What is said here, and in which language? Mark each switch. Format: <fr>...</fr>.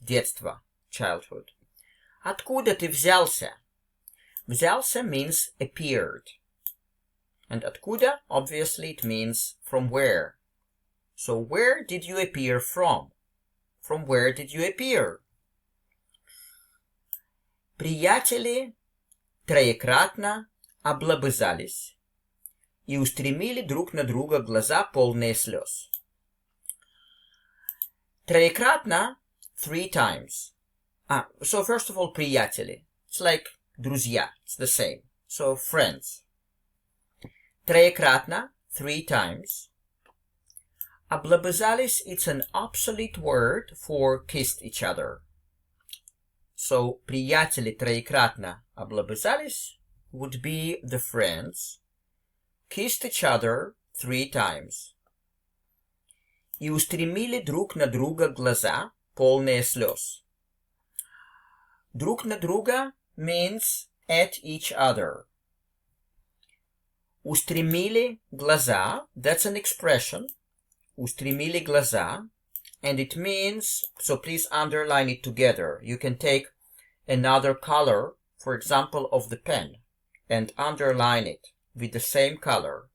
<ru>Детство,</ru> <en>childhood.</en> <ru>Откуда ты взялся?</ru> <en>Взялся means appeared. And откуда, obviously, it means from where. So, where did you appear from? From where did you appear?</en> <ru>Приятели троекратно облобызались и устремили друг на друга глаза, полные слез.</ru> <en>Троекратно, 3 times. So first of all, приятели. It's like друзья. It's the same. So friends. Троекратно, 3 times. Облобызались, it's an obsolete word for kissed each other. So,</en> <ru>приятели троекратно облобызались</ru> <en>would be the friends, kissed each other 3 times.</en> <ru>И устремили друг на друга глаза, полные слез. Друг на друга</ru> <en>means at each other.</en> <ru>Устремили глаза,</ru> <en>that's an expression.</en> <ru>Устремили глаза,</ru> <en>and it means, so please underline it together. You can take another color, for example, of the pen, and underline it with the same color.</en>